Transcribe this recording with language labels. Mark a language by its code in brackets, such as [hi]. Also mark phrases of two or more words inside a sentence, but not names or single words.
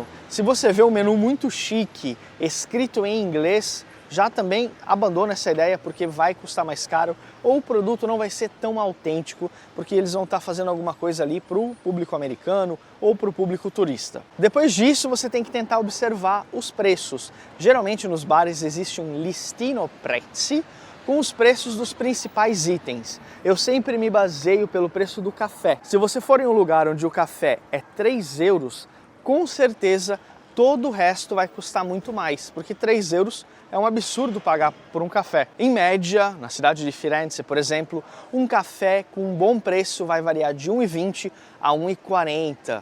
[pt] Se você vê um menu muito chique, escrito em inglês, já também abandona essa ideia porque vai custar mais caro ou o produto não vai ser tão autêntico porque eles vão estar fazendo alguma coisa ali para o público americano ou para o público turista. Depois disso você tem que tentar observar os preços. Geralmente nos bares existe um [it] listino prezzi [pt] com os preços dos principais itens. Eu sempre me baseio pelo preço do café. Se você for em um lugar onde o café é 3 euros, com certeza todo o resto vai custar muito mais, porque 3 euros é um absurdo pagar por um café. Em média, na cidade de Firenze, por exemplo, um café com um bom preço vai variar de 1,20 a 1,40.